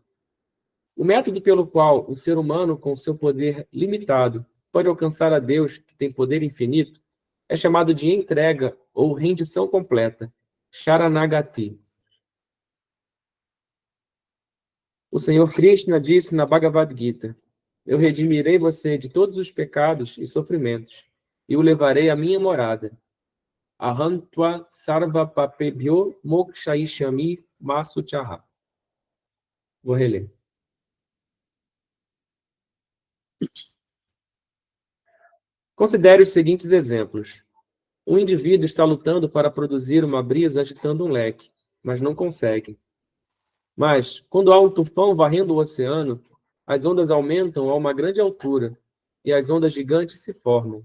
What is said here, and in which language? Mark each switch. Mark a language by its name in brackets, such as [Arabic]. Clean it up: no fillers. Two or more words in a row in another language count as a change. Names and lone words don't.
[Portuguese] O método pelo qual o ser humano, com seu poder limitado, pode alcançar a Deus, que tem poder infinito, é chamado de entrega ou rendição completa, Sharanagati. O Senhor Krishna disse na Bhagavad Gita: Eu redimirei você de todos os pecados e sofrimentos, e o levarei à minha morada. [Sanskrit] अहं त्वां सर्वपापेभ्यो मोक्षयिष्यामि मा शुचः. [Portuguese] Vou reler. Considere os seguintes exemplos. Um indivíduo está lutando para produzir uma brisa agitando um leque, mas não consegue. Mas, quando há um tufão varrendo o oceano, as ondas aumentam a uma grande altura e as ondas gigantes se formam.